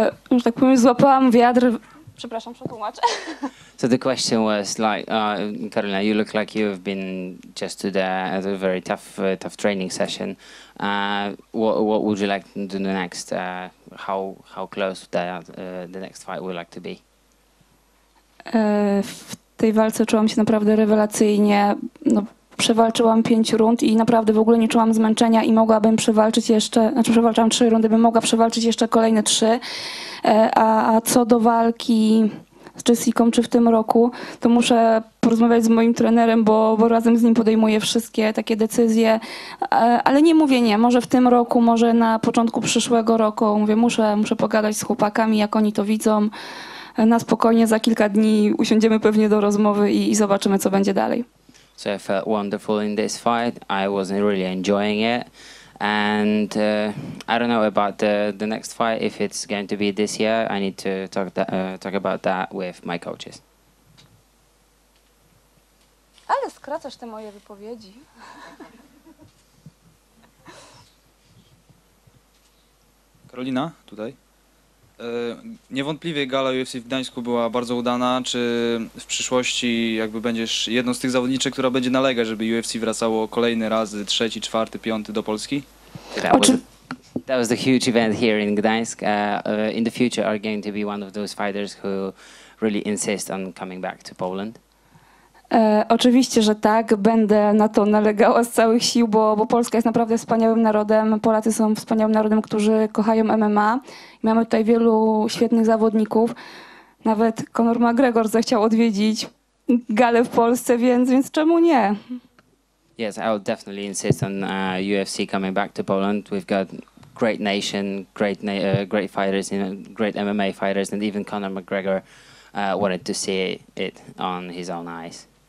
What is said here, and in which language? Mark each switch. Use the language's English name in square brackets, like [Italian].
[Polish] Już tak powiem, złapałam wiatr. Przepraszam, przetłumaczę. [English] So the question was like, Karolina, you look like you've been just to a very tough training session. What would you like to do next? How close the next fight would like to be? [Polish] W tej walce czułam się naprawdę rewelacyjnie. No, przewalczyłam 5 rund i naprawdę w ogóle nie czułam zmęczenia i mogłabym przewalczyć jeszcze, znaczy przewalczyłam 3 rundy, bym mogła przewalczyć jeszcze kolejne 3. A co do walki z Jessicą czy w tym roku, to muszę porozmawiać z moim trenerem, bo razem z nim podejmuję wszystkie takie decyzje, ale nie mówię nie, może w tym roku, może na początku przyszłego roku, mówię, muszę pogadać z chłopakami, jak oni to widzą, na spokojnie, za kilka dni usiądziemy pewnie do rozmowy i zobaczymy, co będzie dalej. [English] So I felt wonderful in this fight. I wasn't really enjoying it. And I don't know about the next fight, if it's going to be this year. I need to talk about that with my coaches. [Polish] Ale skracasz te moje wypowiedzi. Karolina, tutaj. Niewątpliwie gala UFC w Gdańsku była bardzo udana. Czy w przyszłości jakby będziesz jedną z tych zawodniczek, która będzie nalegać, żeby UFC wracało kolejne razy, 3., 4., 5. do Polski? [English] That was the huge event here in Gdansk. In the future, are going to be one of those fighters who really insist on coming back to Poland? [Polish] Oczywiście, że tak. Będę na to nalegała z całych sił, bo Polska jest naprawdę wspaniałym narodem. Polacy są wspaniałym narodem, którzy kochają MMA. Mamy tutaj wielu świetnych zawodników. Nawet Conor McGregor zechciał odwiedzić galę w Polsce, więc czemu nie? [English] Yes, I will definitely insist on UFC coming back to Poland. We've got great nation, great fighters, great MMA fighters, and even Conor McGregor wanted to see it on his own eyes.